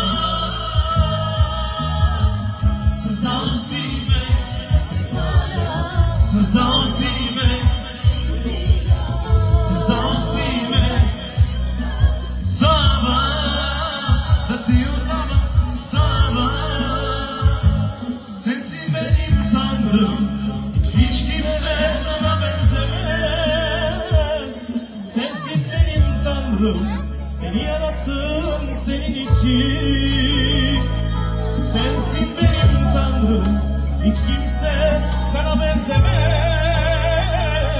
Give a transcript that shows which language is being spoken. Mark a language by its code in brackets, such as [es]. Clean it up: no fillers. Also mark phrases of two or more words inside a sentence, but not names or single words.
[bg] Създал си ме, създал си ме, създал си ме слава, да ти отдавам слава. [tr] Sen si benim Tanrım, hiç kimse sana benzemez. Sensin benim Tanrım, beni yarattın senin için. Sensin benim Tanrım, hiç kimse sana benzemez.